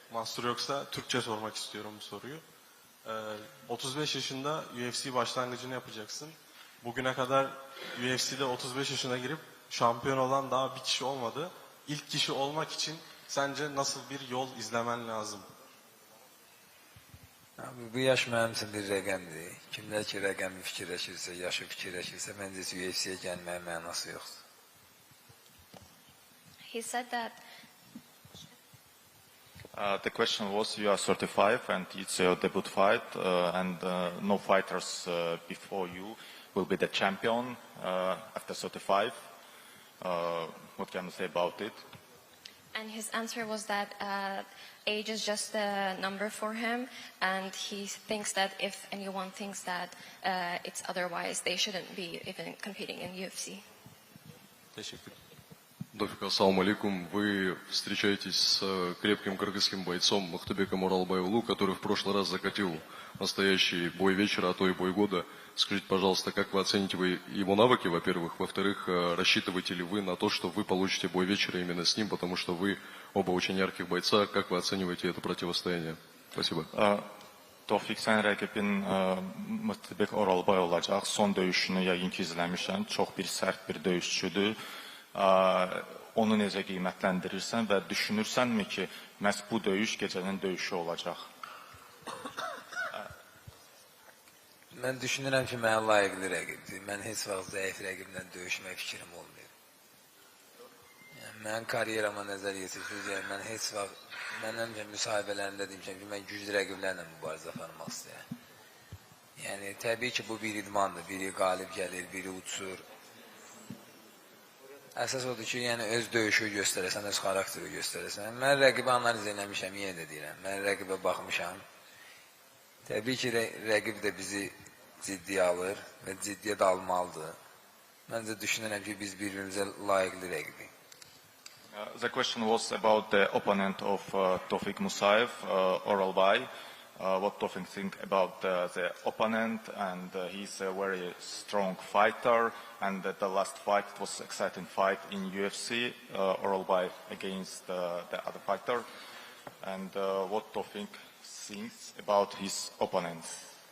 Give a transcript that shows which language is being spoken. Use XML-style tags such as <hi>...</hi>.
<tr>Mahsur yoksa Türkçe sormak istiyorum bu soruyu. 35 yaşında UFC başlangıcını yapacaksın. Bugüne kadar UFC'de 35 yaşına girip şampiyon olan daha bir kişi olmadı. İlk kişi olmak için sence nasıl bir yol izlemen lazım?</tr> <az>Abi, bu yaş mənim üçün bir rəqəmdir. Kimlər ki rəqəmi fikirləşirsə, yaşı fikirləşirsə, məncə UFC-yə gəlməyə mənası yoxdur.</az> <en>He said that the question was, you are 35 and it's your debut fight, and no fighters before you will be the champion after 35. What can you say about it? And his answer was that age is just a number for him, and he thinks that if anyone thinks that it's otherwise, they shouldn't be even competing in UFC.</en> <tr>Teşekkür.</tr> <ru>Тofik, ассаламу алейкум. Вы встречаетесь с крепким кыргызским бойцом Мухтабеком Уралбаевлу, который в прошлый раз закатил настоящий бой вечера, а то и бой года. Скажите, пожалуйста, как вы оцените его навыки, во-первых? Во-вторых, рассчитываете ли вы на то, что вы получите бой вечера именно с ним, потому что вы оба очень ярких бойца. Как вы оцениваете это противостояние? Спасибо.</ru> <az>Tofiq, sən rəqibin Muhtəbek Oralbay olacaq. Son döyüşünü yəqin ki izləmişəm. Çox bir sərt bir döyüşçüdür. Onu necə qiymətləndirirsən və düşünürsənmi ki, məhz bu döyüş gecənin döyüşü olacaq? Mən düşünürəm ki, mənə layiqli rəqibdir. Mən heç vaxt zəif rəqiblə döyüşmək fikrim olmuyor. Yəni, mən kariyerama nəzər yetirsiniz, mən heç vaxt, mən həmişə müsahibələrində demişəm ki, mən güclü rəqiblərlə mübarizə aparmaq istəyirəm. Yəni, təbii ki, bu bir idmandır. Biri qalib gəlir, biri uçur. Əsas odur ki, yəni öz döyüşü göstərəsən, öz xarakteri göstərəsən. Mən rəqibi analiz eləmişəm, yenə də deyirəm. Mən rəqibə baxmışam. Təbii ki, rəqib də bizi ciddiyə alır və ciddiyə də almalıdır. Məncə düşünürəm ki, biz bir-birimizə layiqli rəqibik.</az> <en>The question was about the opponent of Tofik Musayev, Oralbay. What Tofik think about the opponent, and he's a very strong fighter, and the last fight was an exciting fight in UFC, Oralbay against the other fighter, and what Tofik thinks about his opponents.</en>